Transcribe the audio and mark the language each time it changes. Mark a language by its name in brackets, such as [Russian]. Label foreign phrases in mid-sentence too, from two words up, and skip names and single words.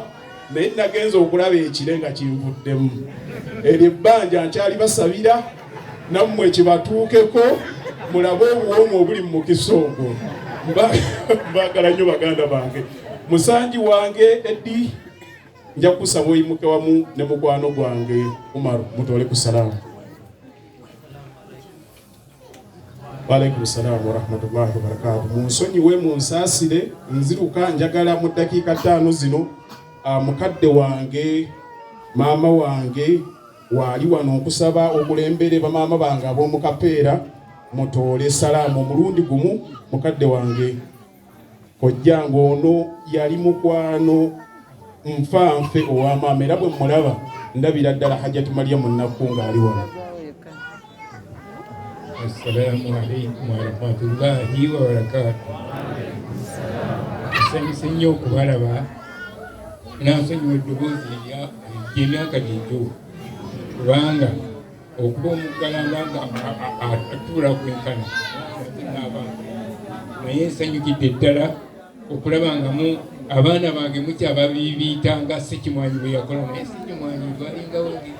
[Ganda] Naye nagenza okulaba ekire nga kinvuddemu. Eryo ebbanja nkyali basabira nammwe kibatuukeko mulabe obuwoomu obuli mu mukisa ogwo. Mbaagala nnyo baganda bange. Musanji wange Eddi nja kusaba oyimuke wamu ne mukwano gwange Umaru mutoole ku salaamu. [Arabic] وعليكم السلام ورحمة الله وبركاته. [Ganda] Munsonyiwe munsaasire nziruka njagala mu ddakiika 5 zino mukadde wange maama wange wali wano okusaba okulembere bamaama bange ab'omu Kapeera mutoole salaamu omulundi gumu. Mukadde wange kojjange ono yali mukwano nfanfe ow'amaama era bwe mulaba ndabira ddala Hajjati Mariamu Nnakku ng'ali wano. [Arabic] السلام عليكم ورحمة الله وبركاته. [Ganda] Nsanyuse nnyo okubalaba nansonyiwa eddoboozi ly'emyaka gito kubanga okuba omuggalanda nga atuula kwenkana naye nsanyukidde ddala okulaba nga abaana bange mukyababibiita nga Ssekimwanyi bwe yakola naye Ssekimwanyi gwalingawo